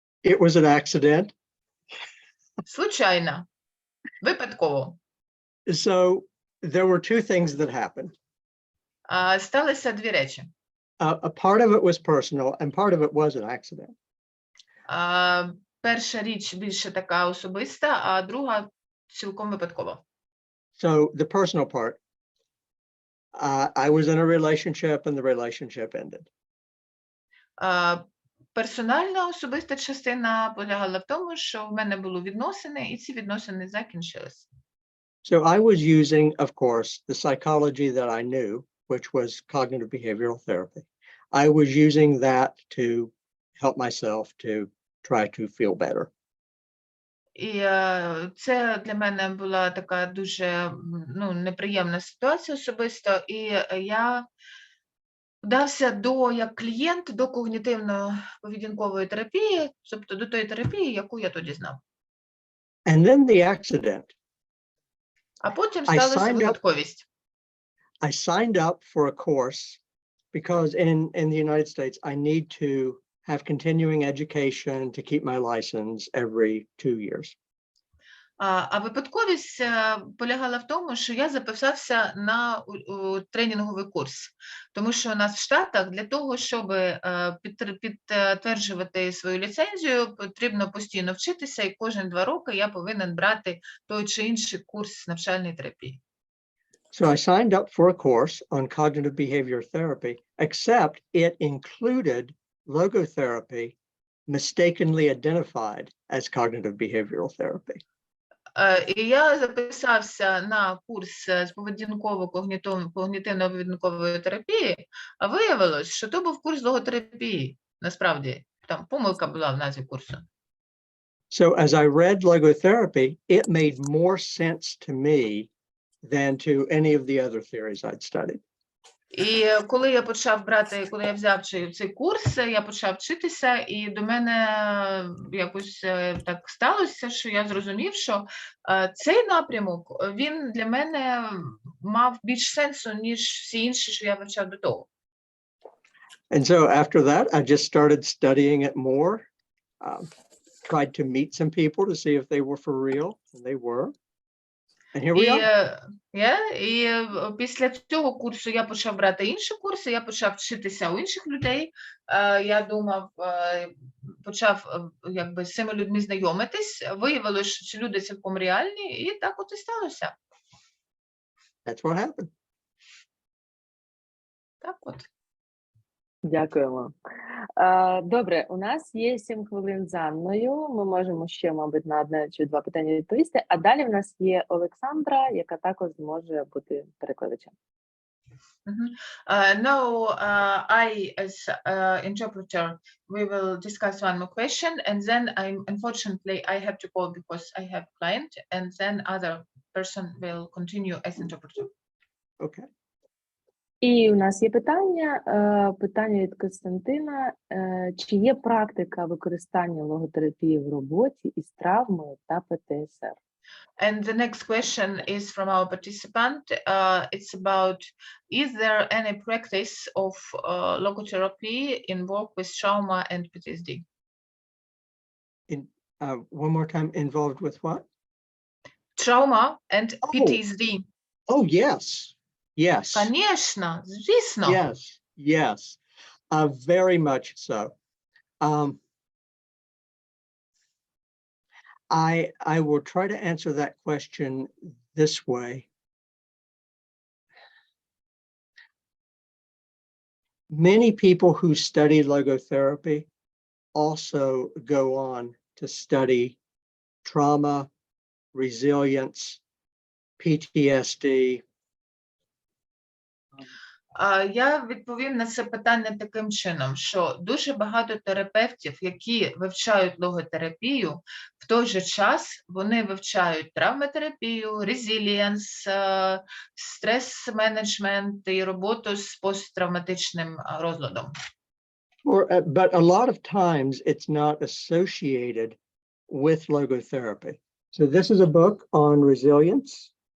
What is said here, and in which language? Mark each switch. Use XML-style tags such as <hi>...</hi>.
<en>It was an accident.</en> <ru>Случайно.</ru> <uk>Випадково.</uk> <en>So there were two things that happened.</en> <uk>Сталися дві речі.</uk> <en>A part of it was personal and part of it was an accident.</en> <uk>Перша річ більше така особиста, а друга цілком випадкова.</uk> <en>So the personal part, I was in a relationship and the relationship ended.</en> <uk>Персональна особиста частина полягала в тому, що в мене були відносини, і ці відносини закінчилися.</uk> <en>So I was using, of course, the psychology that I knew, which was cognitive behavioral therapy. I was using that to help myself to try to feel better.</en> <uk>І це для мене була така дуже неприємна ситуація особисто, і я вдався як клієнт до когнітивно-поведінкової терапії, тобто до тої терапії, яку я тоді знав.</uk> <en>And then the accident.</en> <uk>А потім сталася випадковість.</uk> <en>I signed up for a course because in the United States, I need to have continuing education to keep my license every 2 years.</en> <uk>А випадковість полягала в тому, що я записався на тренінговий курс, тому що у нас в Штатах для того, щоб підтверджувати свою ліцензію, потрібно постійно вчитися, і кожні 2 роки я повинен брати той чи інший курс навчальної терапії.</uk> <en>So I signed up for a course on cognitive behavior therapy, except it included logotherapy, mistakenly identified as cognitive behavioral therapy.</en> <uk>І я записався на курс з когнітивно-поведінкової терапії, а виявилось, що то був курс логотерапії. Насправді, там помилка була в назві курсу.</uk> <en>So as I read logotherapy, it made more sense to me than to any of the other theories I'd studied.</en> <uk>І коли я взяв цей курс, я почав вчитися, і до мене якось так сталося, що я зрозумів, що цей напрямок, він для мене мав більш сенсу, ніж всі інші, що я вивчав до того.</uk> <en>And so after that, I just started studying it more, tried to meet some people to see if they were for real, and they were. And here we are.</en> <uk>І після цього курсу я почав брати інші курси, я почав вчитися у інших людей. Я думав, почав якби з цими людьми знайомитись. Виявилося, що ці люди цілком реальні, і так от і сталося.</uk> <en>That's what happened.</en> <uk>Так от. Дякуємо. Добре, у нас є 7 хвилин з Анною. Ми можемо ще, мабуть, на 1 чи 2 питання відповісти. А далі в нас є Олександра, яка також зможе бути перекладачем.</uk> <en>Now, I, as interpreter, we will discuss one more question, and then unfortunately, I have to go because I have a client, and then other person will continue as interpreter. Okay.</en> <uk>І у нас є питання від Костянтина. Чи є практика використання логотерапії в роботі із травмою та ПТСР?</uk> <en>And the next question is from our participant. It's about, is there any practice of logotherapy in work with trauma and PTSD? One more time, involved with what? Trauma and PTSD. Oh, yes. Yes.</en> <ru>Конечно,</ru> <uk>звісно.</uk> <en>Yes. Very much so. I will try to answer that question this way. Many people who study logotherapy also go on to study trauma, resilience, PTSD.</en> <uk>Я відповім на це питання таким чином, що дуже багато терапевтів, які вивчають логотерапію, в той же час вони вивчають травматерапію, резилієнс, стрес-менеджмент і роботу з посттравматичним розладом.</uk> <en>But a lot of times it's not associated with logotherapy. So this is a book on resilience.</en>